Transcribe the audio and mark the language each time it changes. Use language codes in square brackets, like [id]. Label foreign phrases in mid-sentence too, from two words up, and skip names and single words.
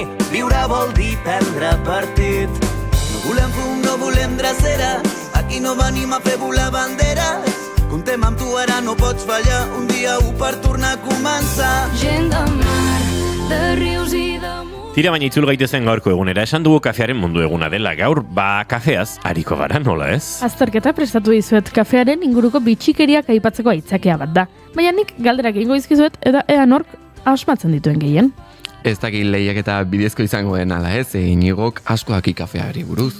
[ca] Viure vol dir prendre partit. No volem fum, no volem dreceres, aquí no venim a fer volar banderes. Contem amb tu, ara no pots fallar, un dia per tornar a començar. Gent de mar, de rius i de... [eu] Tira baina itzul gaitezen gaurko egunera, esan dugu kafearen mundu eguna dela, gaur kafeaz hariko gara, nola ez? Azterketa prestatu dizuet, kafearen inguruko bitxikeriak aipatzeko aitzakea bat da. Baina nik galderak egingo izkizuet eta ea nork asmatzen dituen gehien. Ez dakit lehiak eta bidezko izango den ala ez, Iñigok asko daki kafeari buruz.